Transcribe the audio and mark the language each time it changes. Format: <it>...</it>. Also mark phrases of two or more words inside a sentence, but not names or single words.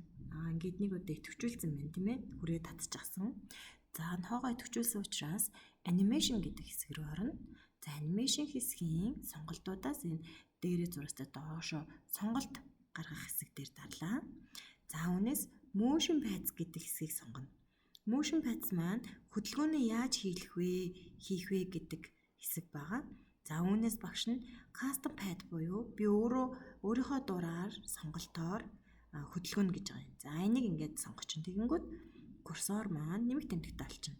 <mn>Ингээд нэг удаа идэвхжүүлсэн байна тийм ээ. Хүрээ татчихсан. За нохоогоо идэвхжүүлсэн учраас анимашн гэдэг хэсэг рүү орно. За анимашн хэсгийн сонголтуудаас энэ дээрээ зурагтай доошо сонголт гаргах хэсэг дээр дарлаа. За үүнээс</mn> <en>motion paths</en> <mn>гэдэг хэсгийг сонгоно.</mn> <en>Motion paths</en> <mn>маань хөдөлгөөнөө яаж хийх вэ гэдэг хэсэг байгаа. За үүнээс багш нь</mn> <en>custom path</en> <mn>буюу би өөрийнхөө дураар сонголтоор хөдөлгөөнө гэж байгаа юм. За энийг ингээд сонгочихно. Тэгэнгүүт курсор маань нэмэх тэмдэгтэй болчихно.</mn>